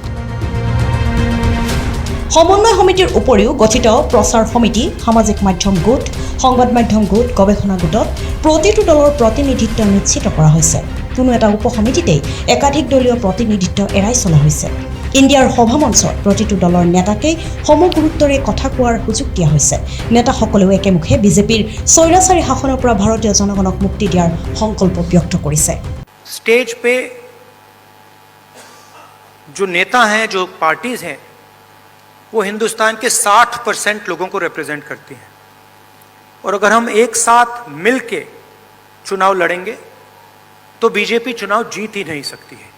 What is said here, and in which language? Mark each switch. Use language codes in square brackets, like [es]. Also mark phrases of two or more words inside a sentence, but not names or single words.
[as] সমন্বয় সমিতিৰ উপৰিও গঠিত প্ৰচাৰ সমিতি, সামাজিক মাধ্যম গোট, সংবাদ মাধ্যম গোট, গৱেষণা গোটত প্ৰতিটো দলৰ প্ৰতিনিধিত্ব নিশ্চিত কৰা হৈছে। কোনো এটা উপসমিতিতেই একাধিক দলীয় প্ৰতিনিধিত্ব এৰাই চলা হৈছে। ইণ্ডিয়াৰ সভামঞ্চত প্ৰতিটো দলৰ নেতাকেই সমগুৰুত্বৰে কথা কোৱাৰ সুযোগ দিয়া হৈছে। নেতাসকলেও একেমুখে বিজেপিৰ স্বৈৰাচাৰী শাসনৰ পৰা ভাৰতীয় জনগণক মুক্তি দিয়াৰ সংকল্প ব্যক্ত কৰিছে। [hi] स्टेज पे जो नेता हैं, जो पार्टीज हैं, वो हिंदुस्तान के 60% लोगों को रिप्रेजेंट करती हैं। और अगर हम एक साथ मिलके चुनाव लड़ेंगे तो बीजेपी चुनाव जीत ही नहीं सकती है।